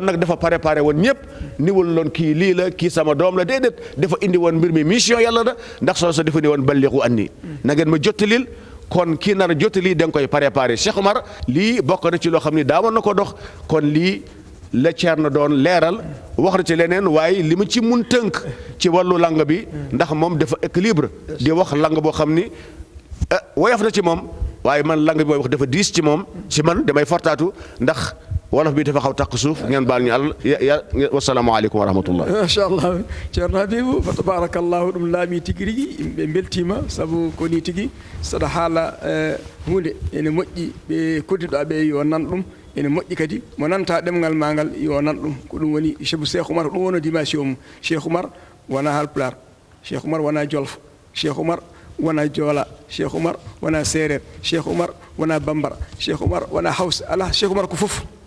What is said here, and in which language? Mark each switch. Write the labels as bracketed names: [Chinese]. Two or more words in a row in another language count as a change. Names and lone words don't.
[Wolof] nag dafa préparé woon ñëpp niwul loon kii lii la kii sama doom la déedéet dafa indi woon mbir mi mission yàlla la ndax soo sa dafa ni woon [Arabic] بلغوا عني [Wolof] na ngeen ma jottalil kon kii nar a jottali da nga koy préparé Cheikh Oumar lii bokk na ci loo xam ni daawoon na ko dox kon lii la Ceerno doon leeral wax na ci leneen waaye li mu ci mun tënk ci wàllu lang bi ndax moom dafa équilibre di wax lang boo xam ni woyof na ci moom waaye man lang bi mooy wax dafa diis ci moom ci man damay fortaatu ndax wolof bi dafa xaw taq suuf ngeen baal ñu àll [Arabic] والسلام عليكم ورحمة الله [Fula] machallah ceerno Habibou fa tabarakallahu ɗum laami tigi rigi yimɓe beltima sabu ko ni tigi saɗa haala hunde ene moƴƴi ɓe koddiɗa ɓe yo nan ɗum ene moƴƴi kadi mo nanta ɗemgal ma ngal yo nan ɗum ko ɗum woni cheikh Oumar ɗum woni dimension mum Cheikh Oumar wona Haalpulaar Cheikh Oumar wona Jolof Cheikh Oumar wona Joola Cheikh Oumar wona Séeréer Cheikh Oumar wona Bambara Cheikh Oumar wona Hawsa ala Cheikh Oumar ko fof